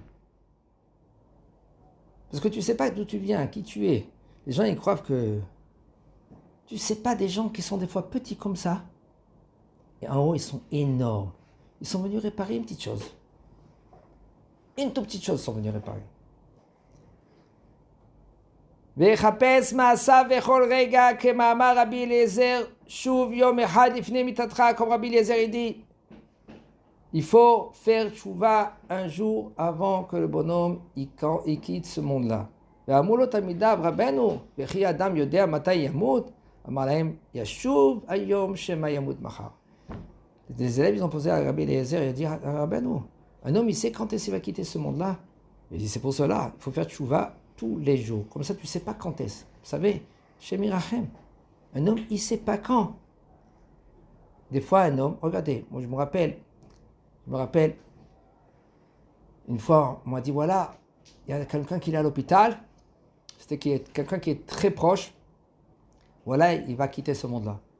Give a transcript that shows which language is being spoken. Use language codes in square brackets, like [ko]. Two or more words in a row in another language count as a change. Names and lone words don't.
[fr] Parce que tu ne sais pas d'où tu viens, qui tu es. Les gens, ils croient que... Tu ne sais pas des gens qui sont des fois petits comme ça. Et en haut, ils sont énormes. Ils sont venus réparer une petite chose. Une toute petite chose, ils sont venus réparer. [he] ויחפש מעשיו בכל רגע כמאמר רבי אליעזר שוב יום אחד לפני מיתתך [fr] comme רבי אליעזר dit Il faut faire tchouva un jour avant que le bonhomme il quitte ce monde-là. [he] ואמרו לו תלמידיו, רבנו, וכי אדם יודע מתי ימות? אמר להם, ישוב היום שמא ימות מחר. [fr] Les élèves, ils ont posé à Rabbi Eliezer, il a dit, Rabbeinu, un homme, il sait quand est-ce qu'il va quitter ce monde-là. Il dit, c'est pour cela, il faut faire tchouva tous les jours. Comme ça, tu ne sais pas quand est-ce. Vous savez, chez Mirachem, un homme, il ne sait pas quand. Des fois, un homme, regardez, moi je me rappelle, une fois, on m'a dit, voilà, il y a quelqu'un qui est à l'hôpital, c'était quelqu'un qui est très proche, voilà, il va quitter ce monde-là.